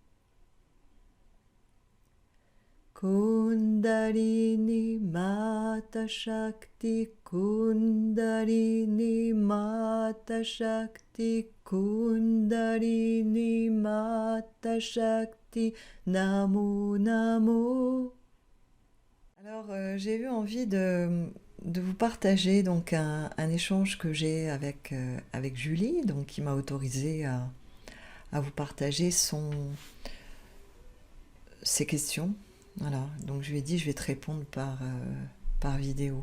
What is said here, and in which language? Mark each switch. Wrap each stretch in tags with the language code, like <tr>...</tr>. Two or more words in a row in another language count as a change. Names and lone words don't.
<sa>Kundalini Mata Shakti, Kundalini Mata Shakti, Kundalini Mata Shakti, Namo Namo.</sa> <fr>Alors, j'ai eu envie de vous partager donc un échange que j'ai avec Julie, donc qui m'a autorisé à vous partager ses questions. Voilà, donc je lui ai dit je vais te répondre par vidéo.</fr>